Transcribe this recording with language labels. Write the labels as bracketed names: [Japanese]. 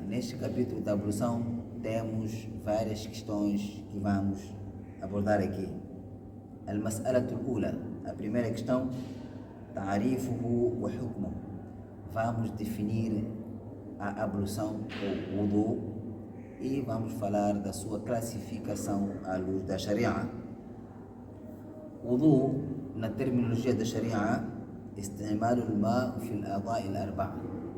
[Portuguese] Neste capítulo da ablução temos várias questões que vamos abordar aqui. [Arabic] المسألة الأولى, [Portuguese] a primeira questão, [Arabic] تعريفه وحكمه. [Portuguese] Vamos definir a ablução ou wudu e vamos falar da sua classificação à luz da Sharia. Wudu, na terminologia da Sharia, [Arabic] استعمال الماء في الأعضاء الأربعة.